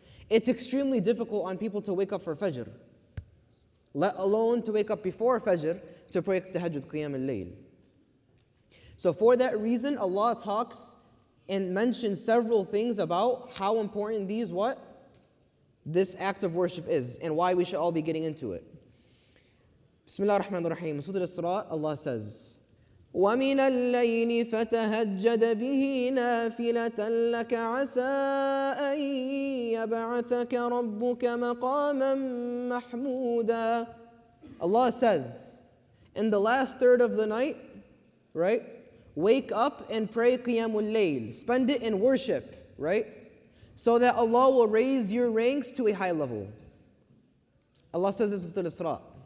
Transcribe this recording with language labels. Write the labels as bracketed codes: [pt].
[en] It's extremely difficult on people to wake up for Fajr, let alone to wake up before Fajr to pray Tahajjud, Qiyam al-Layl. So for that reason, Allah talks and mentions several things about how important this act of worship is and why we should all be getting into it. Bismillah ar-Rahman ar-Rahim. Surah Al-Isra, Allah says, [ar] وَمِنَ اللَّيْلِ فَتَهَجَّدَ بِهِ نَافِلَةً لَكَ عَسَىٰ أَن يَبْعَثَكَ رَبُّكَ مَقَامًا مَحْمُودًا. [en] Allah says, in the last third of the night, right? Wake up and pray Qiyamul Layl. Spend it in worship, right? So that Allah will raise your ranks to a high level. Allah says this in Surah Al-Isra.